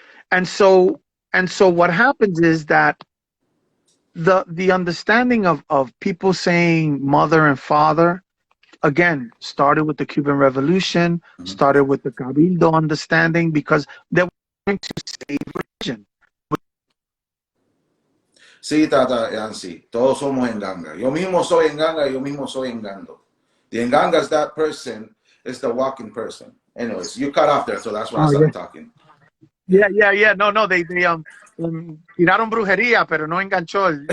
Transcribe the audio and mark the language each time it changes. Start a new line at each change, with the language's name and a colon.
English: And so what happens is that the understanding of people saying mother and father, again, started with the Cuban Revolution, started with the Cabildo understanding, because they were trying to save religion.
Spanish: Sí, Tata Yancy, todos somos enganga. Yo mismo soy enganga, yo mismo soy engando.
English: The enganga is that person, is the walking person. Anyways, you cut off there, so that's why I started talking. Yeah.
Spanish: No,
English: they
Spanish: tiraron brujería, pero no enganchó.